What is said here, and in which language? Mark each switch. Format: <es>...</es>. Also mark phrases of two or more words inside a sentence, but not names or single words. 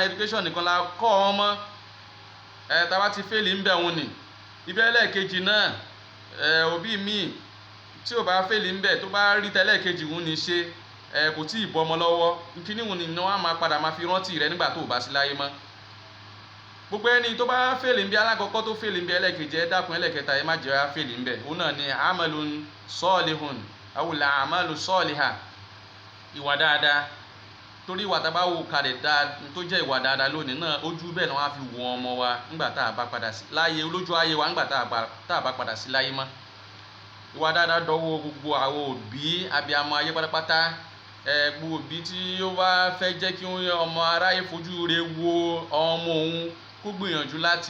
<yo>education nìkan la kọ́ ọmọ tá bá ti fèlè ń bẹ̀ wọn ni ibi ẹlẹ́ẹ̀kejì náà òbí mi tí ò bá fèlè ń bẹ̀ tó bá rí tẹ́lẹ̀kejì wọn ni ṣe kò tí ì bọ́ ọmọ lọ́wọ́ kíní wọn ni wọ́n á máa padà máa fi rántí rẹ nígbà tó o bá sí láyé mọ́ gbogbo ẹni tó bá fèlè ń bí alákọ̀ọ́kọ́ tó fèlè ń bí ẹlẹ́kejì ẹ dákun ẹlẹ́kẹta ẹ má jẹ́ á fèlè ń bẹ̀ òun náà ni</yo> <ar>عملٌ صالحٌ</ar> <yo>awùlà</yo> <ar>عمل صالح</ar> <yo>ìwà dáadáa torí ìwà tá a bá wò kalẹ̀ tó jẹ́ ìwà dáadáa lónìí náà ojú bẹ́ẹ̀ ni wọ́n á fi wo ọmọ wa nígbà tá a bá padà sí láyé olójú ayé wa nígbà tá a bá padà sí láyé mọ́ ìwà dáadáa dọ́wọ́ gbogbo àwọn òbí abiyamọ ayé pátápátá gbogbo òbí tí ó bá fẹ́ jẹ́ kí ọmọ aráyé fojú rẹ̀ wo ọmọ òun kó gbìyànjú láti</yo>